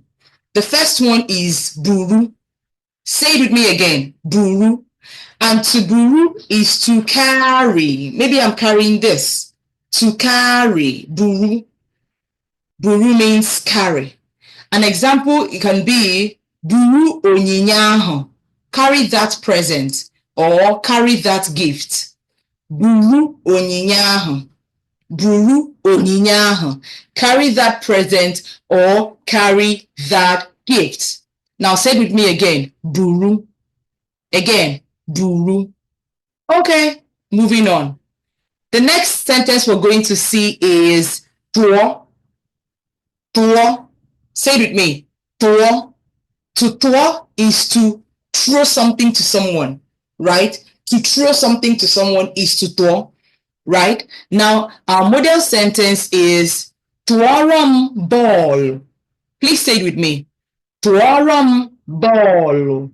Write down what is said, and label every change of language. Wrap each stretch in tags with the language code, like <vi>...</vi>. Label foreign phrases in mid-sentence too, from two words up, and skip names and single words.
<en>The first one is buru. Say it with me again, buru. And to buru is to carry. Maybe I'm carrying this. To carry, buru. Buru means carry. An example, it can be</en> <ig>buru onyinye-ahụ.</ig> <en>Carry that present or carry that gift.</en> <ig>Buru onyinye-ahụ. Buru onyinye-ahụ.</ig> <en>Carry that present or carry that gift. Now say it with me again. Buru. Again, buru. Okay, moving on. The next sentence we're going to see is tuo. Tuo. Say it with me. Tuo. To tuo is to throw something to someone, right? To throw something to someone is to tuo, right? Now, our model sentence is tuorum ball. Please say it with me. Tuorum ball.</en>